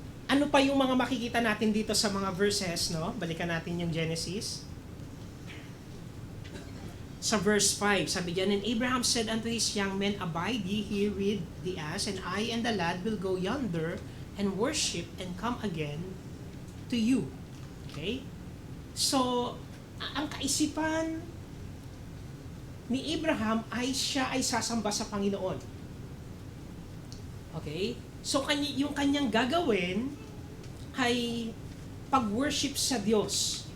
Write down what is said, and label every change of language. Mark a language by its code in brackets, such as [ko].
[tl] Ano pa yung mga makikita natin dito sa mga verses, no? Balikan natin yung Genesis. Sa verse 5, sabi diyan, [en] and Abraham said unto his young men, abide ye here with the ass, and I and the lad will go yonder and worship and come again to you. Okay? [tl] So, ang kaisipan ni Abraham ay siya ay sasamba sa Panginoon. Okay? So, yung kanyang gagawin ay pag-worship sa Diyos.